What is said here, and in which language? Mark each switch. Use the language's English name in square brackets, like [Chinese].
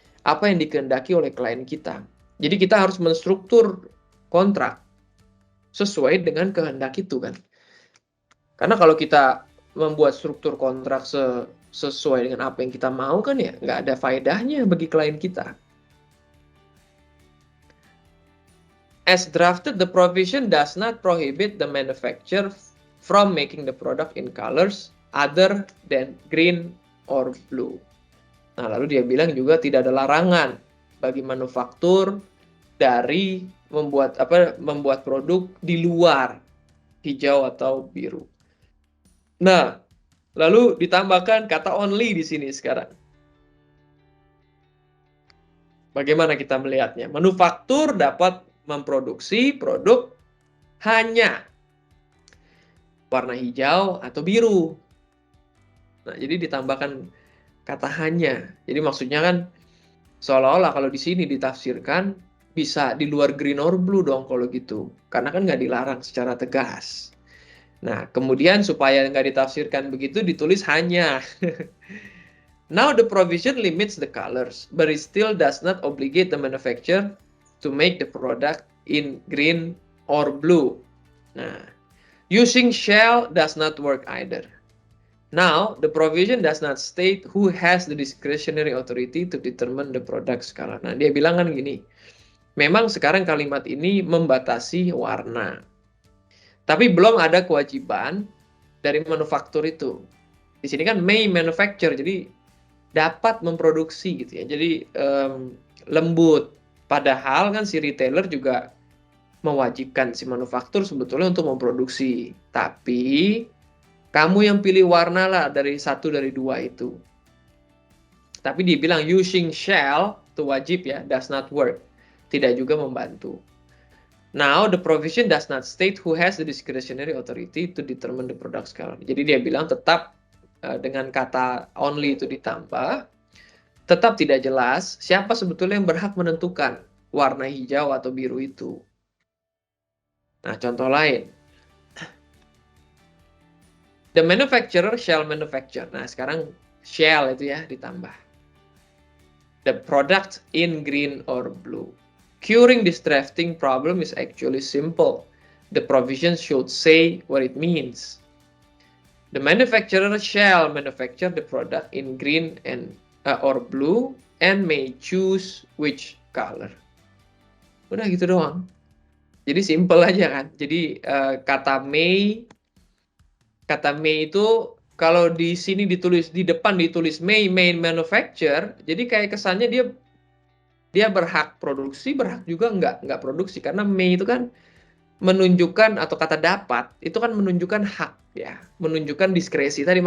[Indonesian] Apa yang dikehendaki oleh klien kita. Jadi kita harus menstruktur kontrak sesuai dengan kehendak itu kan. Karena kalau kita membuat struktur kontrak sesuai dengan apa yang kita mau kan ya nggak ada faedahnya bagi klien kita. [English] As drafted, the provision does not prohibit the manufacturer from making the product in colors other than green or blue. [Indonesian] Nah, lalu dia bilang juga tidak ada larangan bagi manufaktur dari membuat produk di luar hijau atau biru. Nah, lalu ditambahkan kata only di sini sekarang. Bagaimana kita melihatnya? Manufaktur dapat memproduksi produk hanya warna hijau atau biru. Nah, jadi ditambahkan kata hanya. Jadi maksudnya kan seolah-olah kalau di sini ditafsirkan bisa di luar [English] green or blue [Indonesian] dong kalau gitu. Karena kan nggak dilarang secara tegas. Nah, kemudian supaya nggak ditafsirkan begitu, ditulis hanya. [English] Now the provision limits the colors, but it still does not obligate the manufacturer to make the product in green or blue. Nah, using shall does not work either. Now, the provision does not state who has the discretionary authority to determine the product's color. [Indonesian] Nah, dia bilang kan gini, memang sekarang kalimat ini membatasi warna. Tapi belum ada kewajiban dari manufaktur itu. Di sini kan [English] may manufacture, [Indonesian] jadi dapat memproduksi gitu ya. Jadi lembut. Padahal kan si retailer juga mewajibkan si manufaktur sebetulnya untuk memproduksi. Tapi kamu yang pilih warna lah dari satu dari dua itu. Tapi dibilang [English] using shall [Indonesian] itu wajib ya, [English] does not work. [Indonesian] Tidak juga membantu. Now the provision does not state who has the discretionary authority to determine the product's color. Jadi dia bilang tetap dengan kata only itu ditambah, tetap tidak jelas siapa sebetulnya yang berhak menentukan warna hijau atau biru itu. Nah, contoh lain. [English] The manufacturer shall manufacture. [Indonesian] Nah, sekarang shall itu ya ditambah. [English] The product in green or blue. Curing this drafting problem is actually simple. The provision should say what it means. The manufacturer shall manufacture the product in green and or blue and may choose which color. [Indonesian] Udah gitu doang. Jadi simple aja kan. Jadi kata may itu kalau di sini ditulis di depan ditulis [English] may manufacture, [Indonesian] jadi kayak kesannya dia berhak produksi, berhak juga nggak produksi, karena may itu kan menunjukkan, atau kata dapat itu kan menunjukkan hak ya, menunjukkan diskresi tadi.